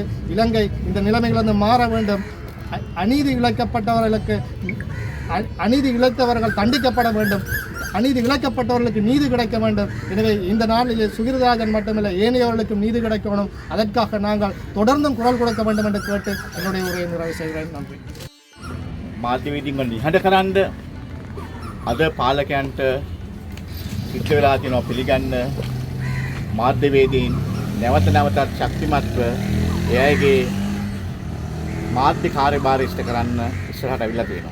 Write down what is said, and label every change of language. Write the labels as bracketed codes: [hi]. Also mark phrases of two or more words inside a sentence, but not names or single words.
[ta] இலங்கை இந்த நிலைமைகளிலிருந்து மாற வேண்டும். அநீதி இழைக்கப்பட்டவர்களுக்கு அநீதி இழைத்தவர்கள் தண்டிக்கப்பட வேண்டும். அநீதி இழைக்கப்பட்டவர்களுக்கு நீதி கிடைக்க வேண்டும். எனவே இந்த நாளிலே சுகிர்தராஜன் மட்டுமில்லை, ஏனையவர்களுக்கும் நீதி கிடைக்கணும். அதற்காக நாங்கள் தொடர்ந்தும் குரல் கொடுக்க வேண்டும் என்று கேட்டு என்னுடைய உரையை நிறைவு செய்கிறேன். நன்றி. [si] මාධ්‍යවේදීන්ව නිහඬ කරන්න අද පාලකයන්ට සිද්ධ වෙලා තියෙනවා පිළිගන්න. මාධ්‍යවේදීන් නැවත නැවතත් ශක්තිමත්ව එයාගේ මාධ්‍ය කාර්යභාරය ඉෂ්ට කරන්න ඉස්සරහට අවිලා තියෙනවා.